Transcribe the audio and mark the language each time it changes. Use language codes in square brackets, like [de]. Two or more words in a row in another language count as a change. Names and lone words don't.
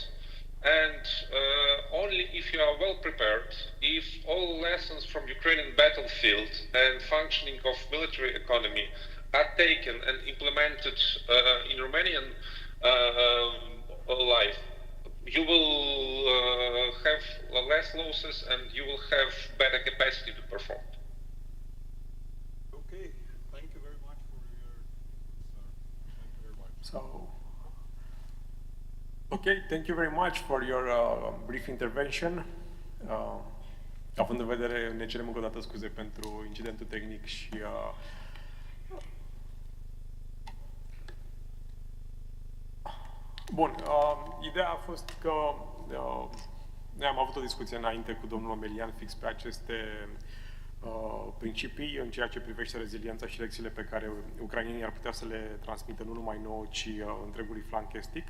[en] And only if you are well prepared, if all lessons from Ukrainian battlefield and functioning of military economy are taken and implemented in Romanian life, you will have less losses and you will have better capacity to perform. Okay, thank you very much for your thank you very much. So, okay, thank you very much for your brief intervention. [ro] Având în vedere, ne cerem încă o dată scuze pentru incidentul tehnic și bun, ideea a fost că noi am avut o discuție înainte cu domnul Omelian fix pe aceste principii în ceea ce privește reziliența și lecțiile pe care ucrainenii ar putea să le transmită nu numai nouă, ci întregului flanc estic.